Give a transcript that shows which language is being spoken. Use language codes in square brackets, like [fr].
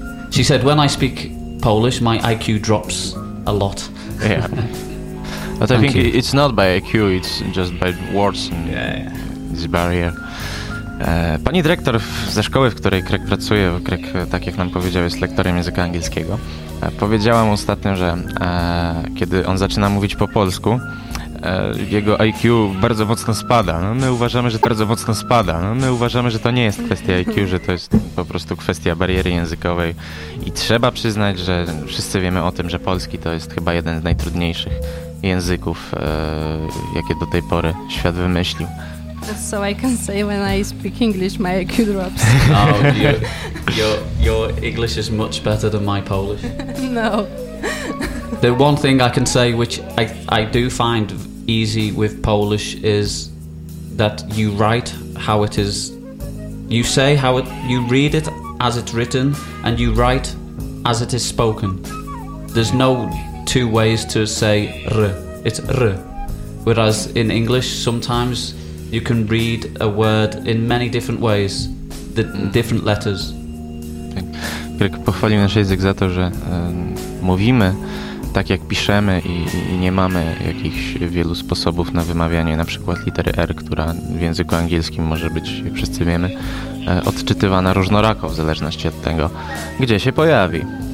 [en] She said, when I speak Polish, my IQ drops a lot. Yeah. But I think it's not by IQ, it's just by words and this barrier. [pl] Pani dyrektor ze szkoły, w której Krek pracuje, Krek, tak jak nam powiedział, jest lektorem języka angielskiego, powiedziałam ostatnio, że kiedy on zaczyna mówić po polsku, jego IQ bardzo mocno spada. No, my uważamy, że to bardzo mocno spada. No, my uważamy, że to nie jest kwestia IQ, że to jest po prostu kwestia bariery językowej. I trzeba przyznać, że wszyscy wiemy o tym, że polski to jest chyba jeden z najtrudniejszych języków, jakie do tej pory świat wymyślił. [en] That's so I can say when I speak English, my IQ drops. Oh, your English is much better than my Polish. No. The one thing I can say, which I do find easy with Polish, is that you write how it is. You say how it. You read it as it's written, and you write as it is spoken. There's no two ways to say r. It's r. Whereas in English, sometimes. You can read a word in many different ways, the different letters. [pl] Krek pochwalił nasz język za to, że mówimy tak, jak piszemy i nie mamy jakichś wielu sposobów na wymawianie na przykład litery R, która w języku angielskim może być, jak wszyscy wiemy, odczytywana różnorako w zależności od tego, gdzie się pojawi.